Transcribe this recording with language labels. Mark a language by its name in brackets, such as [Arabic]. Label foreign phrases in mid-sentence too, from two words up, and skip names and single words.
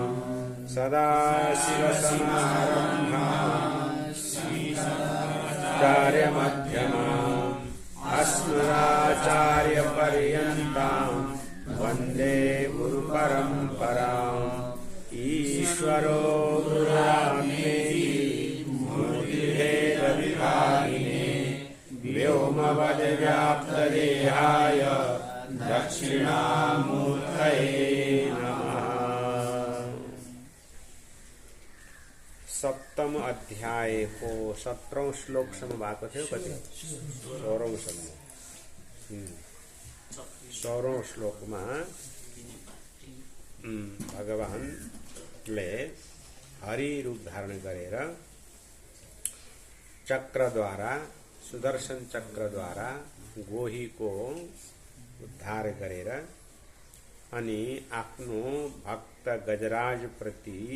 [Sanskrit] सदाशिवसमारम्भाम् आचार्यमध्यमाम् अस्मदाचार्यपर्यन्तां वन्दे गुरुपरम्पराम् ईश्वरो गुरुरात्मेति मूर्तिभेदविभागिने व्योमवद्व्याप्तदेहाय दक्षिणामूर्तये नमः। [Nepali] सप्तम अध्याय को 17औं श्लोक सम्म भएको थियो कति 16औं सम्म 16औं श्लोकमा भगवानले हरि रूप धारण गरेर चक्रद्वारा सुदर्शन चक्रद्वारा गोहीको उद्धार गरेर अनि आफ्नो भक्त गजराज प्रति